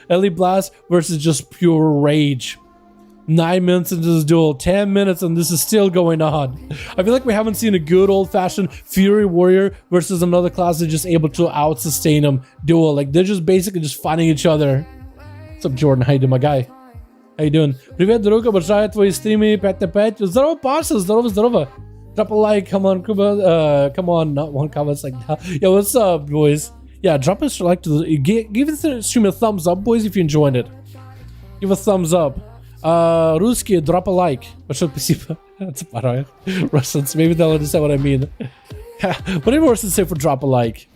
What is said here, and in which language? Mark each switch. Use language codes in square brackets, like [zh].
[en] Elite blast versus just pure rage. 9 minutes into this duel, 10 minutes, and this is still going on. I feel like we haven't seen a good old-fashioned Fury Warrior versus another class that's just able to out-sustain them duel. Like, they're just basically just fighting each other. What's up, Jordan? How you doing, my guy? How you doing? [ru] Привет, друг, обожаю твои стримы 5/5. Здорово, Паша, здорово. [en] Drop a like, come on, Kuba. Come on, not one comment like that. Yo, what's up, boys? Yeah, drop a like to the... Give the stream a thumbs up, boys, if you enjoyed it. Give a thumbs up. [ru] Русские, [en] drop a like. [ru] Большое спасибо. [en] That's about right. Russians, maybe they'll understand what I mean. What did Russians say for drop a like?